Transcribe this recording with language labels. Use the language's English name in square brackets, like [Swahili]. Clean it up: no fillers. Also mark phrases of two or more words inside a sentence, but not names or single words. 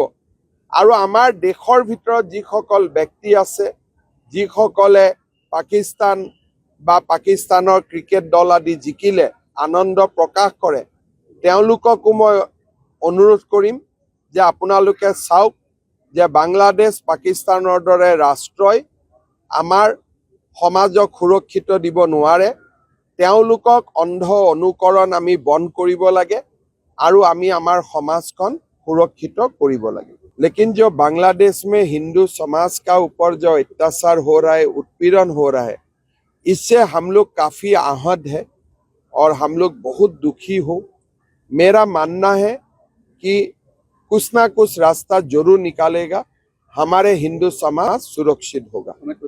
[Assamese] আৰু আমাৰ দেশৰ ভিতৰত যিসকল ব্যক্তি আছে, যিসকলে পাকিস্তান বা পাকিস্তানৰ ক্ৰিকেট দল আদি জিকিলে আনন্দ প্ৰকাশ কৰে, তেওঁলোককো মই অনুৰোধ কৰিম যে আপোনালোকে চাওক যে বাংলাদেশ, পাকিস্তানৰ দৰে ৰাষ্ট্ৰই আমাৰ সমাজক সুৰক্ষিত দিব নোৱাৰে। তেওঁলোকক অন্ধ অনুকৰণ আমি বন্ধ কৰিব লাগে আৰু আমি আমাৰ সমাজখন সুৰক্ষিত কৰিব লাগে। [Hindi] लेकिन जो बांग्लादेश में हिंदू समाज का ऊपर जो अत्याचार हो रहा है, उत्पीड़न हो रहा है, इससे हम लोग काफ़ी आहत है और हम लोग बहुत दुखी हो। मेरा मानना है कि कुछ ना कुछ रास्ता जरूर निकालेगा, हमारे हिंदू समाज सुरक्षित होगा।